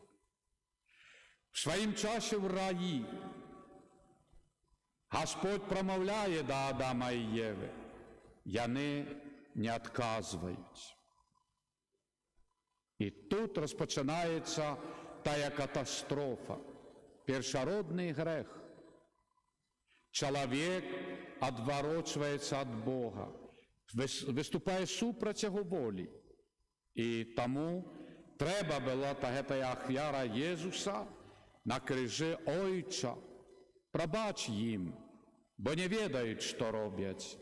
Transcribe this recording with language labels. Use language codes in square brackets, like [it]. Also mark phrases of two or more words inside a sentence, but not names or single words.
[uk] В своїм часі в раї Господь промовляє до Адама і Єви, вони не відказують. І тут розпочинається тая катастрофа, першародный грех. [be] Чалавек адварочваецца ад Бога, выступае супраць яго волі. І таму трэба была гэтая ахвяра Езуса на крыжы: Ойча, прабач ім, бо не ведаюць, што робяць.